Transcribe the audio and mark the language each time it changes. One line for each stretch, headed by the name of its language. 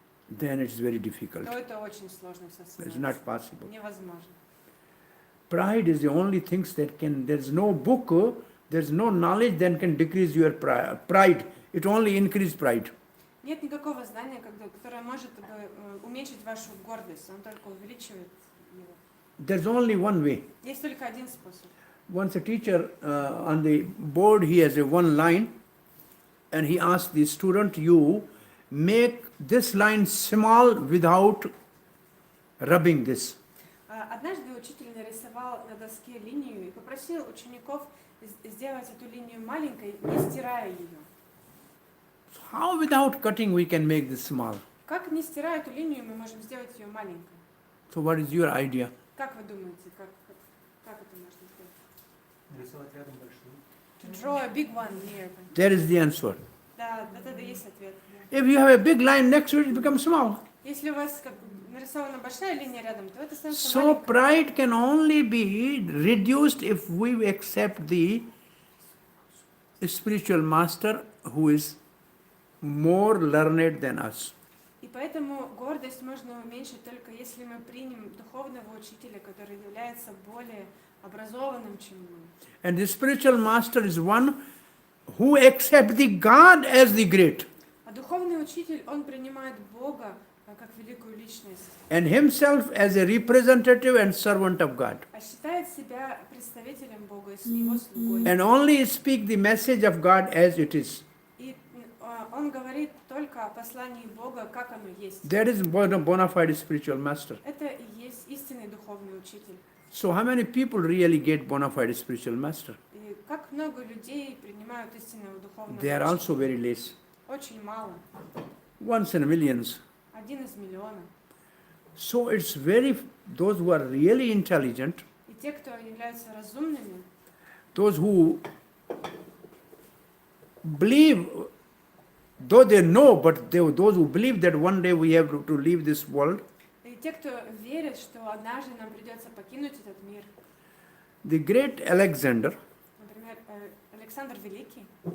English: then it's very difficult.
Russian: то это очень сложно все
English: It's not possible.
Russian: невозможно.
English: Pride is the only things that can, there's no book, there's no knowledge that can decrease your pride. It only increases pride.
Russian: Нет никакого знания, которое может уменьшить вашу гордость, оно только увеличивает его.
English: There's only one way.
Russian: Есть только один способ.
English: Once a teacher on the board, he has a one line, and he asked the student, you make this line small without rubbing this.
Russian: Однажды учитель нарисовал на доске линию и попросил учеников сделать эту линию маленькой, не стирая ее.
English: How without cutting we can make this small?
Russian: Как не стирая эту линию, мы можем сделать ее маленькой?
English: So what is your idea?
Russian: Как вы думаете, как это можно сделать? Нарисовать рядом большую.
English: To draw a big one near. There is the answer.
Russian: Да, это есть ответ.
English: If you have a big line next to it, it becomes small.
Russian: Если у вас нарисована большая линия рядом, то это становится
English: So
Russian: маленькой.
English: pride can only be reduced if we accept the spiritual master who is more learned than us.
Russian: И поэтому гордость можно уменьшить только если мы примем духовного учителя, который является более образованным, чем мы.
English: And the spiritual master is one who accepts the God as the great
Russian: А духовный учитель, он принимает Бога как великую личность,
English: and himself as a representative and servant of God,
Russian: а считает себя представителем Бога и его слугой.
English: and only speak the message of God as it is.
Russian: И он говорит только о послании Бога, как оно есть.
English: That is bona fide spiritual master.
Russian: Это и есть истинный духовный учитель.
English: So how many people really get bona fide spiritual master?
Russian: И как много людей принимают истинного духовного
English: They are
Russian: учителя?
English: also very less.
Russian: Очень мало.
English: Once in millions.
Russian: 1 из миллиона.
English: So it's very, those who are really intelligent,
Russian: И те, кто являются разумными,
English: those who believe, though they know, but those who believe that one day we have to leave this world,
Russian: и те, кто верит, что однажды нам придется покинуть этот мир.
English: the great Alexander,
Russian: Например, Александр Великий,